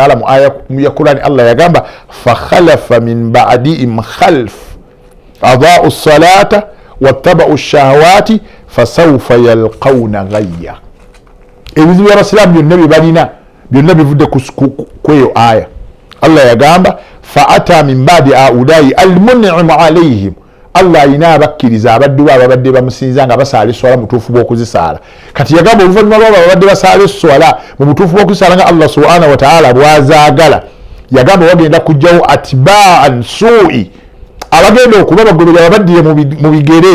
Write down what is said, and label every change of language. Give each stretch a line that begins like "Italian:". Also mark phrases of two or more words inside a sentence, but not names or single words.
Ganda: ta'ala mu aya ya Qur'ani Allah yagamba
Arabic: فخلف من بعدهم خلف أضاعوا الصلاة واتبعوا الشهوات فسوف يلقون غيا
Ganda: ebizibu by'abasiraamu byonna bye balina byonna bivudde kweyo aya Allah yagamba
Arabic: فأتى من بعد أولئك المنعم عليهم
Ganda: Allah alina abakkiriza abaddu ababadde bamusinza nga basaala eswala mutuufu bw'okuzisaala kati yagamba oluvannyuma lwabo ababadde basaala eswala mu butuufu bw'okuzisaala nga Allah
Arabic: سبحانه وتعالى
Ganda: bwazaagala yagamba wagenda kujjawo
Arabic: أتباع السوء
Ganda: abagenda okuba bagobera ababaddire mu bigere